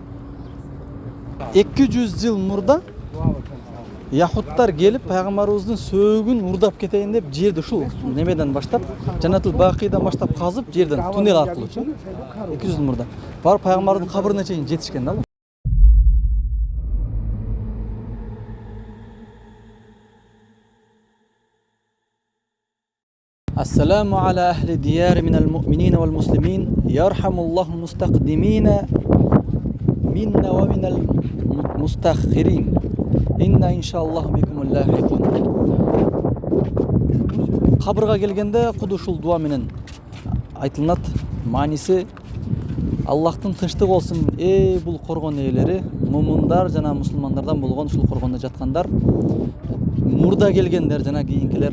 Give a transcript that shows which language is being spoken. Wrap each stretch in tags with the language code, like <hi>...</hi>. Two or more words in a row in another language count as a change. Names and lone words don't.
<ky>200 жыл мурда яхуттар келип пайгамбарыбыздын сөөгүн урдап кетейин деп жерди ушул немеден баштап, Жанатул Бакыйдан баштап казып, жерден туннел аркылуу 200 жыл мурда барып пайгамбардын кабырына чейин жетишкен да.</ky> <ar>السلام على أهل الديار من المؤمنين والمسلمين. يرحم الله المستقدمين منا ومن المستأخرين. إنا إن شاء الله بكم للاحقون.</ar> <ky>Кабырга келгенде куду ушул дуа менен айтылынат. Мааниси Аллахтын тынчтыгы болсун, бул коргон ээлери, мумундар жана мусулмандардан болгон ушул коргондо жаткандар, мурда келгендер жана кийинкилер.</ky>